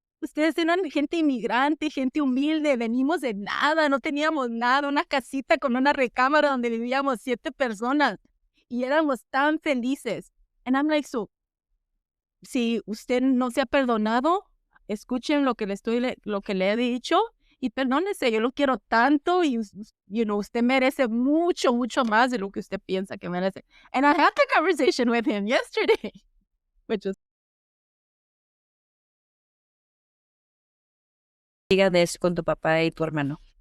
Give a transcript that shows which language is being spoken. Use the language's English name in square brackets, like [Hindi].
[Spanish] Ustedes eran gente inmigrante, gente humilde, venimos de nada, no teníamos nada, una casita con una recámara donde vivíamos 7 personas y éramos tan felices. [English] And I'm like, so, [Spanish] si usted no se ha perdonado, escuchen lo que le he dicho y perdónese. Yo lo quiero tanto, y usted merece mucho más de lo que usted piensa que merece. [English] And I had the conversation with him yesterday, which was [Spanish] Diga de eso con tu papá y tu hermano.